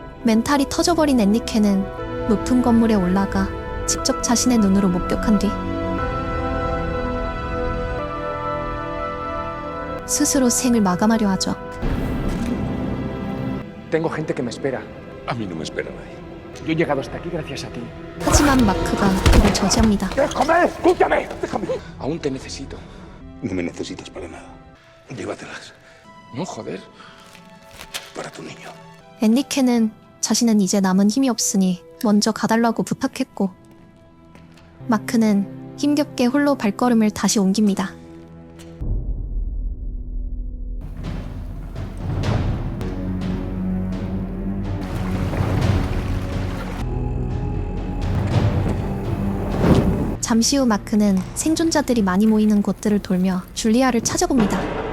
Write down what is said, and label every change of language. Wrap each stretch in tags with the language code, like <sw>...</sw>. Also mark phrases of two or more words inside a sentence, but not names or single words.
<ko>멘탈이 터져버린 엔리케는 높은 건물에 올라가 직접 자신의 눈으로 목격한 뒤 스스로 생을 마감하려 하죠.</ko> <es>Tengo gente que me espera. A mí no me espera nadie. Yo he llegado hasta aquí gracias a ti.</es> <ko>하지만 마크가 그를 저지합니다.</ko> <es>¡Déjame! ¡Escúchame! ¡Déjame! Aún te necesito. No me necesitas para nada. Llévatelas No, joder. para tu niño.</es> <ko>엔리케는 자신은 이제 남은 힘이 없으니 먼저 가달라고 부탁했고 마크는 힘겹게 홀로 발걸음을 다시 옮깁니다. 잠시 후 마크는 생존자들이 많이 모이는 곳들을 돌며 줄리아를 찾아봅니다.</ko>